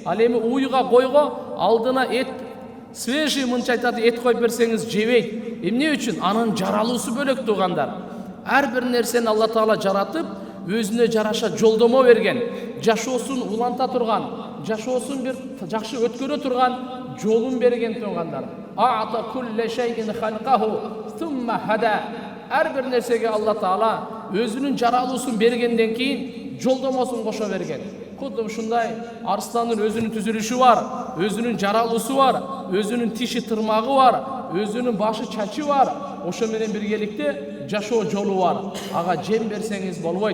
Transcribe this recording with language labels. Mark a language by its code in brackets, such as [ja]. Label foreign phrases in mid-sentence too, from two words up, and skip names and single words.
[ky] Ал эми уйга койго алдына эт свежий мынча айтат, эт коюп берсеңиз жебейт. Эмне үчүн? Анын жаралуусу бөлөк тугандар. Ар бир нерсени Алла Таала жаратып, өзүнө жараша жолдомо берген, жашоосун уланта турган, жашоосун бир жакшы өткөрө турган жолун берген тугандар. [ar] أعطى كل شيء خلقه ثم هدى. [ky] Ар бир нерсеге Алла Таала өзүнүн жаралуусун бергенден кийин жолдомосун кошо берген. Кудду ушундай арстандын өзүнүн түзүлүшү бар, өзүнүн жаралуусу бар, өзүнүн тиши тырмагы бар, өзүнүн башы чачы бар. Ошо менен биргеликте жашоо жолу бар. Ага жем берсеңиз болбойт.